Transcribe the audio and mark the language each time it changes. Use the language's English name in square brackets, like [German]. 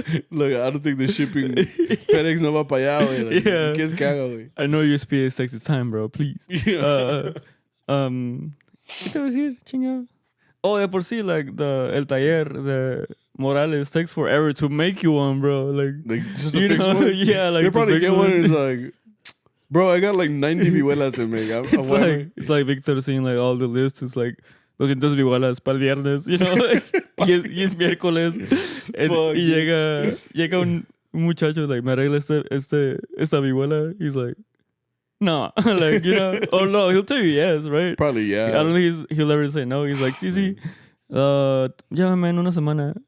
[English] Look, I don't think the shipping FedEx [Spanish] no va para allá, güey. [English] Like, yeah. [Spanish] ¿Qué es caga, güey? [English] I know USPS takes its time, bro. Please. Yeah. [Spanish] ¿Qué te voy a decir, chingado? [English] Oh, [Spanish] de por sí, [English] like el taller de Morales takes forever to make you one, bro. Like just to fix one. Yeah, like you probably get one. And it's like, bro, I got like 90 vihuelas to make. It's like Victor seeing like all the lists. It's like [Spanish] 200 vihuelas para el viernes, [English] you know, like, [Spanish] y es miércoles. Y llega un muchacho [English] like, [Spanish] me arregla esta vihuela. [English] He's like, no, like, you know, oh no, he'll tell you yes, right? Probably, yeah. I don't think he'll ever say no. He's like, [Spanish] sí, llámame en una semana.